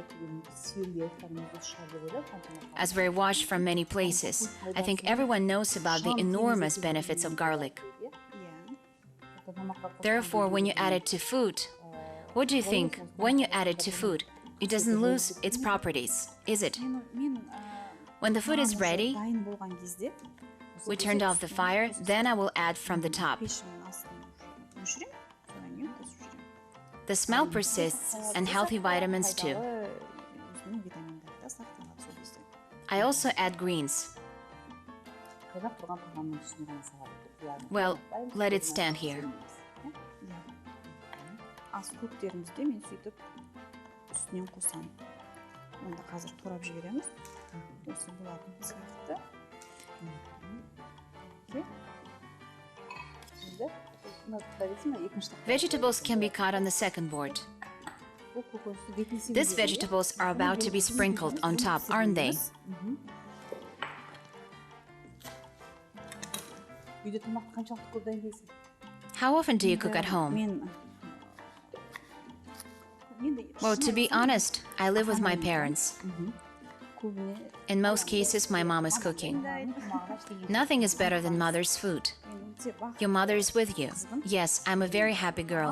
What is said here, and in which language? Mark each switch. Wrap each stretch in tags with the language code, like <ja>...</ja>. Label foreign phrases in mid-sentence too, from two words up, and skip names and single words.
<en>As we're washed from many places, I think everyone knows about the enormous benefits of garlic. Therefore, when you add it to food, what do you think? When you add it to food, it doesn't lose its properties, is it? When the food is ready,</en> <kk>дайын болған кезде</kk> <en>we turned off the fire, then I will add from the top.</en> <kk>пешімнің астын өшірем, содан кейін қосып жүрем.</kk> <en>The smell persists and healthy vitamins too.</en> <kk>Өзінің витаминдері да сақталады сол кезде.</kk> <en>I also add greens. Well, let it stand here.</en> <kk>Ас көктерімізді мен сөйтіп үстінен қосамын. Онда қазір турап жібереміз. Осы болатын сияқты.</kk> <en>Vegetables can be cut on the second board. These vegetables are about to be sprinkled on top, aren't they?</en> <kk>Үйде тамақты қаншалықты көп дайындайсың?</kk> <en>How often do you cook at home?</en> <kk>Мен</kk> <en>Well, to be honest, I live with my parents.</en> <kk>көбіне</kk> <en>In most cases, my mom is cooking. Nothing is better than mother's food. Your mother is with you. Yes, I'm a very happy girl.</en>